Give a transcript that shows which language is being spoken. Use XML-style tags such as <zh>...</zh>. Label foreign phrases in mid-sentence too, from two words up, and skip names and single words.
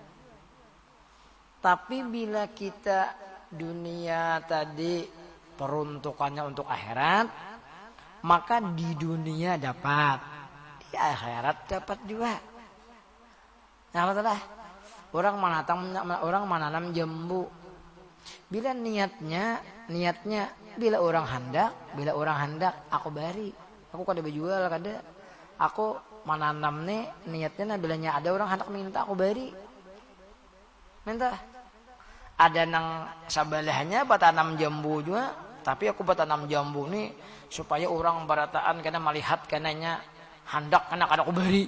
<id>Tapi bila kita dunia tadi peruntukannya untuk akhirat, maka di dunia dapat, di akhirat dapat juga. Nah, orang menanam jambu.</id> <bjn>Bila niatnya bila orang hendak aku bari. Aku kada berjual kada. Aku menanam nih niatnya bilanya ada orang hendak minta aku bari. Minta. Ada nang sabelahnya batanam jambu juga, tapi aku batanam jambu nih supaya orang barataan karena melihat kananya hendak kena kada aku bari.</bjn>